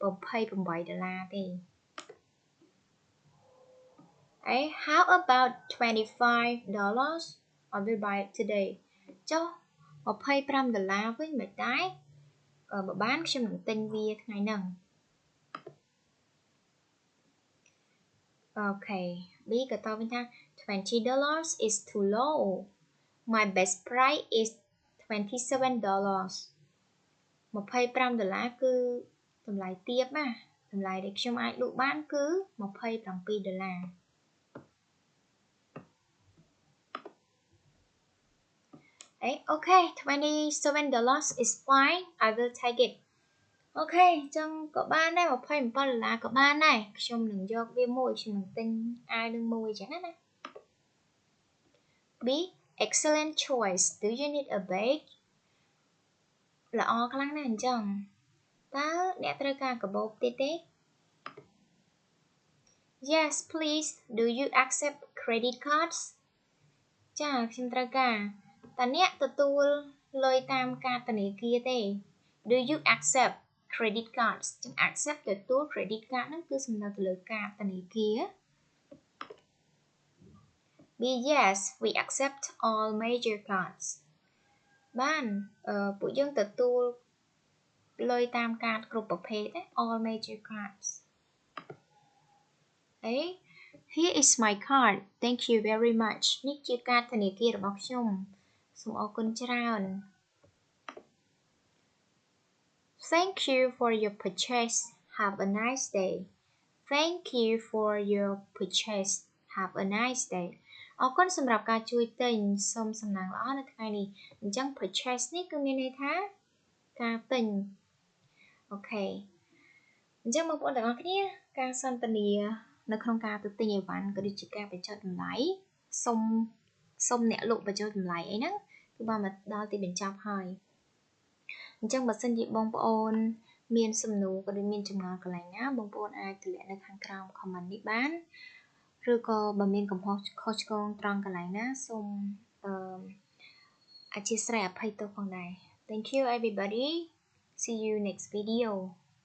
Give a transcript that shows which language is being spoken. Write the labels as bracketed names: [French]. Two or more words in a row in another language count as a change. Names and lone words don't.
[English] How about $25 I will buy it today [Khmer] ចុះ$25វិញមិនដែរបើបានខ្ញុំនឹងទិញវាថ្ងៃហ្នឹង [English] Okay B [Khmer] ក៏តបវិញថា [English] $20 is too low My best price is $27 [Khmer] $25 គឺតម្លៃទាបណាតម្លៃដែលខ្ញុំអាចលក់បានគឺ$27 [English] Okay $27 is fine I will take it [Khmer] Okay ចឹងក៏បានដែរ$27ក៏បានដែរខ្ញុំនឹងយកវាមួយខ្ញុំនឹងទិញអាវនឹងមួយចឹងណា B [English] excellent choice Do you need a bag [Khmer] ល្អខ្លាំងណាស់អញ្ចឹងតើអ្នកត្រូវការកាបូបទៀតទេ [English] Yes please Do you accept credit cards [Khmer] ចាខ្ញុំត្រូវការតើអ្នក ទទួលលុយតាមកាតធនាគារទេ [English] Do you accept credit cards [Khmer] ចឹង accept ទទួល [English] credit card [Khmer] ហ្នឹងគឺសំដៅទៅលើកាតធនាគារ B [English] yes we accept all major cards [Khmer] បានពួកយើងទទួលលុយតាមកាតគ្រប់ប្រភេទ [English] all major cards A here is my card thank you very much [Khmer] នេះជាកាតធនាគាររបស់ខ្ញុំសូមអរគុណច្រើន [English] Thank you for your purchase have a nice day Thank you for your purchase have a nice day [Khmer] អរគុណសម្រាប់ការជួយទិញសូមសំណាងល្អនៅថ្ងៃនេះអញ្ចឹង purchase នេះគឺមានន័យថាការទិញអូ ខេអញ្ចឹងបងប្អូនទាំងអស់គ្នាការសន្ទនានៅក្នុងការទៅទិញអីវ៉ាន់ក៏ដូចជាការបញ្ចុះ តម្លៃសុំអ្នកលក់បញ្ចុះតម្លៃអីហ្នឹងគឺបានមកដល់ទីបញ្ចប់ហើយអញ្ចឹងបើសិនជាបងប្អូនមានសំណួរក៏ដូចមានចម្ងល់កន្លែងណាបងប្អូនអាចទម្លាក់នៅខាងក្រោម comment នេះបានឬក៏បើមានកំហុសខុសឆ្គងត្រង់កន្លែងណាសូមអធិស្ឋានអភ័យទោសផងដែរ [English] Thank you everybody see you next video